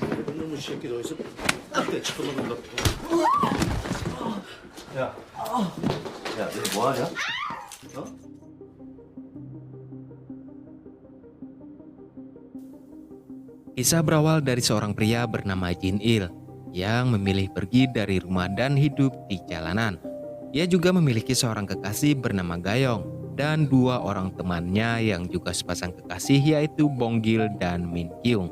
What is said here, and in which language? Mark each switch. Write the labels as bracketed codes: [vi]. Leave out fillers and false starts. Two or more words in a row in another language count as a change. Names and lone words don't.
[ko] 놈의 새끼들 어디서 때 쳐먹은 거. 야, 야, 너 뭐하냐? 어? [id] Kisah berawal dari seorang pria bernama Jin Il yang memilih pergi dari rumah dan hidup di jalanan. Ia juga memiliki seorang kekasih bernama Gayong dan dua orang temannya yang juga sepasang kekasih yaitu Bonggil dan Min Kyung.